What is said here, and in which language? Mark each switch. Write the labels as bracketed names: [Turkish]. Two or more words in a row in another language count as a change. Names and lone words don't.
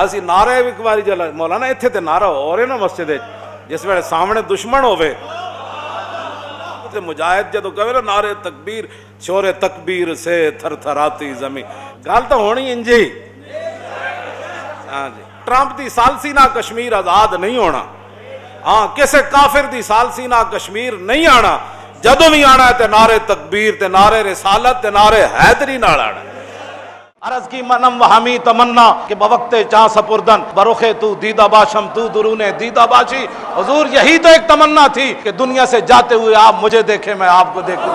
[Punjabi] ਅਸੀਂ ਨਾਰੇ ਵੀ ਇੱਕ ਵਾਰੀ ਜਲਾ ਮੌਲਾਨਾ ਇੱਥੇ ਤੇ ਨਾਰਾ ਹੋ ਰਿਹਾ ਨਾ ਮਸਜਿਦ ਵਿੱਚ, ਜਿਸ ਵੇਲੇ ਸਾਹਮਣੇ ਦੁਸ਼ਮਣ ਹੋਵੇ ਤੇ ਮੁਜਾਹਿਦ ਜਦੋਂ ਕਹੇ ਨਾ ਨਾਰੇ ਤਕਬੀਰ, [Urdu] شورِ تکبیر سے تھر تھراتی زمین, [Punjabi] ਗੱਲ ਤਾਂ ਹੋਣੀ ਇੰਜ ਹੀ। ਹਾਂ ਜੀ, ਟਰੰਪ ਦੀ ਸਾਲਸੀ ਨਾਲ ਕਸ਼ਮੀਰ ਆਜ਼ਾਦ ਨਹੀਂ ਹੋਣਾ। ਹਾਂ, ਕਿਸੇ ਕਾਫਿਰ ਦੀ ਸਾਲਸੀ ਨਾਲ ਕਸ਼ਮੀਰ ਨਹੀਂ ਆਣਾ। ਜਦੋਂ ਵੀ ਆਣਾ ਤੇ ਨਾਰੇ ਤਕبیر تے نعرے رسالت تے نعرے حیدری نال آنا۔ [Persian] عرض کی منم و ہمی تمنا کہ بوقت چاں سپردن بروخے تو دیدہ باشم تو درونے دیدہ باشی۔ [Urdu] حضور یہی تو ایک تمنا تھی کہ دنیا سے جاتے ہوئے آپ مجھے دیکھیں، میں آپ کو دیکھوں گا۔